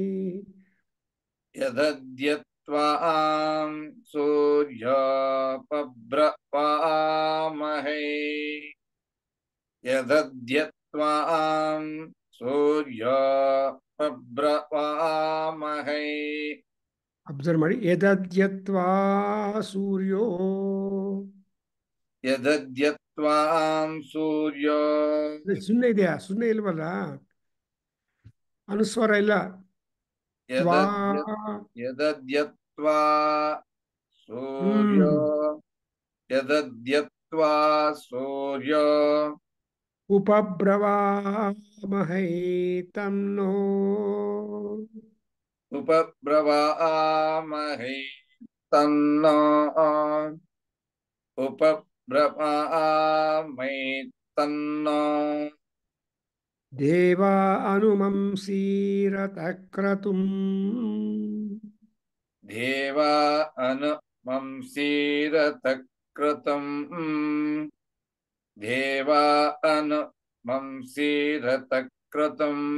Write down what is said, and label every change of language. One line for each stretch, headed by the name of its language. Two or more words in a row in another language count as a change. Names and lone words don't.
Sanskrit: ಯದದ್ಯತ್ವಾಂ ಸೂರ್ಯೋಪಬ್ರವಾಮಹೈ. ಯದದ್ಯತ್ವಾಂ ಸೂರ್ಯೋಪಬ್ರವಾಮಹೈ.
Kannada: ಅಬ್ಸರ್ವ್ ಮಾಡಿ.
Sanskrit: ಯದದ್ಯತ್ವಾ ಸೂರ್ಯೋ. ಯದದ್ಯತ್ವಾಂ ಸೂರ್ಯೋ.
Kannada: ಸುಮ್ಮನೆ ಇದೆಯಾ? ಸುಮ್ಮನೆ ಇಲ್ವಲ್ಲ, ಅನುಸ್ವರ ಇಲ್ಲ.
Sanskrit: ಯದದ್ಯತ್ವಾ ಸೂರ್ಯೋ. ಯದದ್ಯತ್ವಾ ಸೂರ್ಯೋ. ಉಪಬ್ರವಾಮಹೈ ತನ್ನೋ. ಉಪಬ್ರವಾಮಹೈ ತನ್ನೋ. ಉಪಬ್ರವಾಮಹೈ ತನ್ನೋ. ದೇವಾ ಅನುಮಂಸೀರತ ಕ್ರತುಂ. ದೇವಾ ಅನುಮಂಸೀರತ ಕ್ರತುಂ. ದೇವಾ ಅನುಮಂಸೀರತ ಕ್ರತುಂ.